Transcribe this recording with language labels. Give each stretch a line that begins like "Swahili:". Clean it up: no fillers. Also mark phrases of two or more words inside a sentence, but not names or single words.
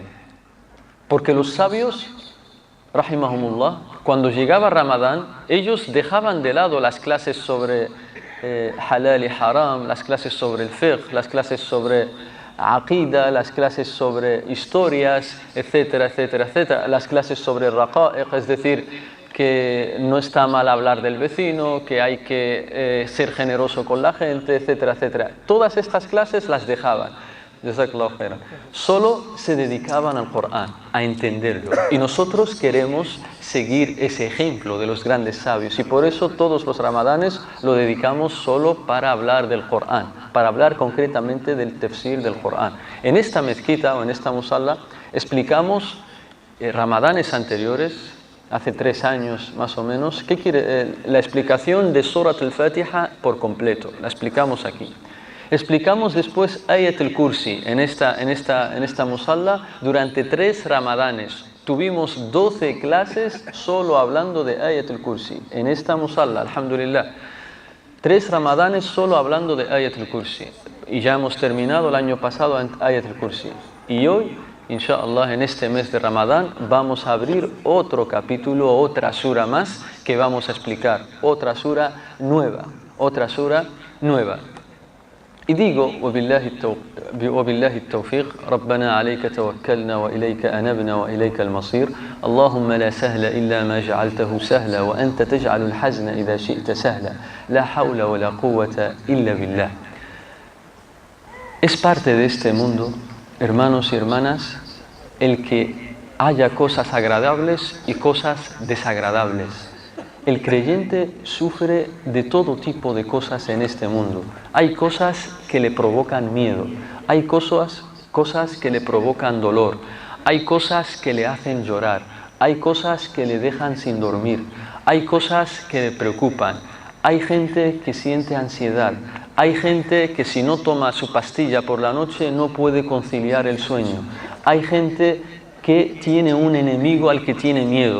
Spanish: Porque los sabios, rahimahumullah, cuando llegaba Ramadán, ellos dejaban de lado las clases sobre halal y haram, las clases sobre el fiqh, las clases sobre aqida, las clases sobre historias, etcétera, etcétera, etcétera, las clases sobre raqa'iq, es decir, que no está mal hablar del vecino, que hay que ser generoso con la gente, etcétera, etcétera. Todas estas clases las dejaban.
Arabic: جزاك الله خيرا.
Spanish: Solo se dedicaban al Corán, a entenderlo. Y nosotros queremos seguir ese ejemplo de los grandes sabios. Y por eso todos los ramadanes lo dedicamos solo para hablar del Corán, para hablar concretamente del tafsir del Corán. En esta mezquita o en esta musalla explicamos ramadanes anteriores, hace 3 años más o menos, la explicación de Surat al-Fatiha por completo. La explicamos aquí. Explicamos después Ayat al-Kursi en esta musalla durante 3 ramadanes. Tuvimos 12 clases solo hablando de Ayat al-Kursi en esta musalla, alhamdulillah. 3 ramadanes solo hablando de Ayat al-Kursi. Y ya hemos terminado el año pasado Ayat al-Kursi. Y hoy, inshallah, en este mes de Ramadán vamos a abrir otro capítulo, otra sura más que vamos a explicar. Otra sura nueva. Y digo,
Arabic: وبالله التوفيق ربنا عليك توكلنا وإليك أنبنا وإليك المصير اللهم لا سهل إلا ما جعلته سهلا وأنت تجعل الحزن إذا شئت سهلا لا حول ولا قوة إلا بالله.
Spanish: Es parte de este mundo, hermanos y hermanas, el que haya cosas agradables y cosas desagradables. El creyente sufre de todo tipo de cosas en este mundo. Hay cosas que le provocan miedo, hay cosas que le provocan dolor, hay cosas que le hacen llorar, hay cosas que le dejan sin dormir, hay cosas que le preocupan, hay gente que siente ansiedad, hay gente que si no toma su pastilla por la noche no puede conciliar el sueño, hay gente que tiene un enemigo al que tiene miedo.